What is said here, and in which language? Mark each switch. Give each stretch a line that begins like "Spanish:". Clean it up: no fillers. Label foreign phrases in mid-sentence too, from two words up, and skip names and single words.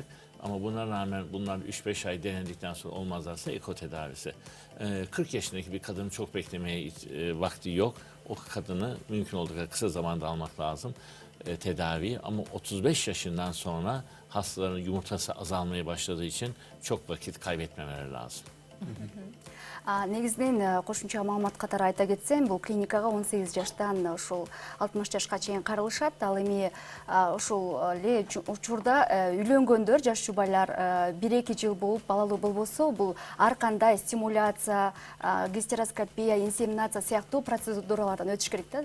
Turkish: Ama buna rağmen bunlar 3-5 ay denedikten sonra olmazlarsa eko tedavisi. 40 yaşındaki bir kadının çok beklemeye vakti yok. O kadını mümkün olduğu kadar kısa zamanda almak lazım tedaviyi. Ama 35 yaşından sonra hastaların yumurtası azalmaya başladığı için çok vakit kaybetmemeleri lazım.
Kyrgyz: Негизинен кошумча маалымат катары айта кетсем, бул клиникага 18 жаштан ушул 60 жашка чейин каралышат. Ал эми ушул эле учурда үйлөнгөндөр, жаш жубайлар 1-2 жыл болуп балалуу болбосо, бул ар кандай стимуляция, гистероскопия, инсеминация сыяктуу процедуралардан өтүш керек да.